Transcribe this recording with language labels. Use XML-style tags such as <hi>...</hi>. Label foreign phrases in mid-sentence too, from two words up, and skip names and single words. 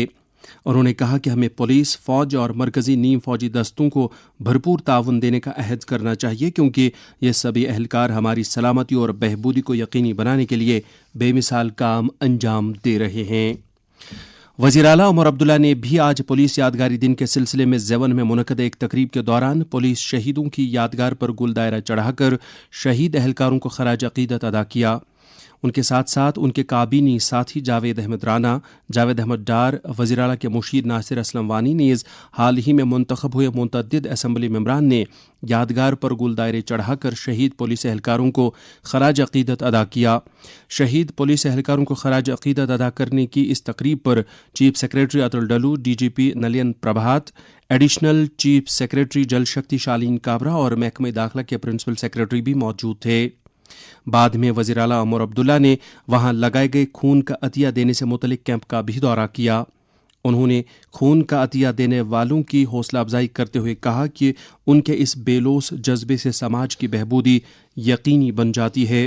<ur>انہوں نے کہا کہ ہمیں پولیس، فوج اور مرکزی نیم فوجی دستوں کو بھرپور تعاون دینے کا عہد کرنا چاہیے کیونکہ یہ سبھی اہلکار ہماری سلامتی اور بہبودی کو یقینی بنانے کے لیے بے مثال کام انجام دے رہے ہیں. وزیر اعلیٰ عمر عبداللہ نے بھی آج پولیس یادگاری دن کے سلسلے میں زیون میں منعقد ایک تقریب کے دوران پولیس شہیدوں کی یادگار پر گل دائرہ چڑھا کر شہید اہلکاروں کو خراج عقیدت ادا کیا. ان کے ساتھ ساتھ ان کے کابینی ساتھی جاوید احمد رانا، جاوید احمد ڈار، وزیر اعلیٰ کے مشیر ناصر اسلم وانی نیز حال ہی میں منتخب ہوئے متعدد اسمبلی ممبران نے یادگار پر گل دائرے چڑھا کر شہید پولیس اہلکاروں کو خراج عقیدت ادا کیا. شہید پولیس اہلکاروں کو خراج عقیدت ادا کرنے کی اس تقریب پر چیف سیکریٹری اتل ڈلو، ڈی جی پی نلین پربھات، ایڈیشنل چیف سیکریٹری جل شکتی شالین کابرا اور محکمہ داخلہ کے پرنسپل سیکریٹری بھی موجود تھے. بعد میں وزیر اعلیٰ عمر عبداللہ نے وہاں لگائے گئے خون کا عطیہ دینے سے متعلق کیمپ کا بھی دورہ کیا. انہوں نے خون کا عطیہ دینے والوں کی حوصلہ افزائی کرتے ہوئے کہا کہ ان کے اس بے لوث جذبے سے سماج کی بہبودی یقینی بن جاتی ہے.</ur>